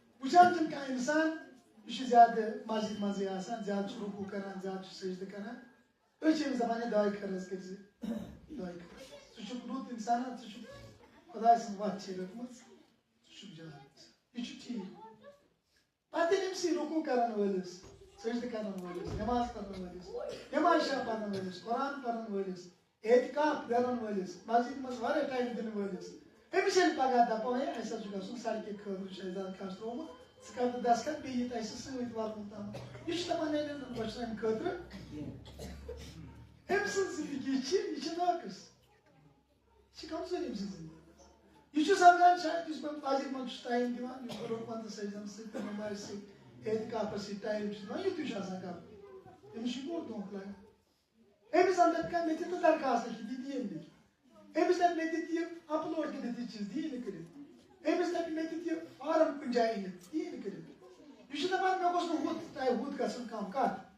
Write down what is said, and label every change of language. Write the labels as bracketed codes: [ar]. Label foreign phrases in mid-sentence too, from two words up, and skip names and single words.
[ks] وچان تم کا انسان یہ زیادہ مسجد مزے آسان زیادہ رکوع کران زیادہ سجدہ کران أچھ زمانے دعائے خرچ کر دعائے خرچ سہ رُت انسان سہ خدا سن وت رٹم سہ جان یہ ٹھیک پتہ أمس رکوع کران ولس سجدہ کران ولس نماز پڑھن ولس نماز شاہ پڑھن ولس قرآن پڑھن ولس اعتکاف کران ولس مسجد مز واریاہ ٹائم دن ولس أمس ییٚلہِ پگہہ دپو ہے اَسہِ حظ چھُ گژھُن سڑکہِ خٲطرٕ چھُ اَسہِ زیادٕ خرچ ترٛوومُت ژٕ کر تہٕ دستخط بیٚیہِ یہِ تہِ اَسہِ سۭتۍ واتُن تام یہِ چھُ دپان ہے نہٕ بہٕ چھُس اَمہِ خٲطرٕ أمۍ سٕنٛز زندگی چھِ یہِ چھِ ناقص یہِ چھِ کمزوری أمۍ سٕنٛز زندگی یہِ چھُ سمجھان شاید یُس بہٕ مسجد منٛز چھُس ٹایم دِوان یُس بہٕ رۄپَن تہٕ سجدن سۭتۍ نمازِ سۭتۍ اعتکافس سۭتۍ ٹایم چھُس دِوان یِتُے چھُ آسان کرُن أمِس چھُ بوٚڑ دھونٛکہٕ لگان أمِس اندر کانٛہہ مےٚ دِ تہٕ درخاست یہِ دِیہِ نہٕ أمِس دپہِ مےٚ دِتہِ یہِ اپلوڈ کٔرِتھ یہِ چیٖز دِیہِ نہٕ کٔرِتھ أمِس دپہِ مےٚ دِتہِ یہِ فارم کُنہِ جایہِ أنِتھ دِیہِ نہٕ کٔرِتھ یہِ چھُ دپان مےٚ گوٚژھ نہٕ ہُتھ تۄہہِ ہُتھ گژھُن کانٛہہ کتھ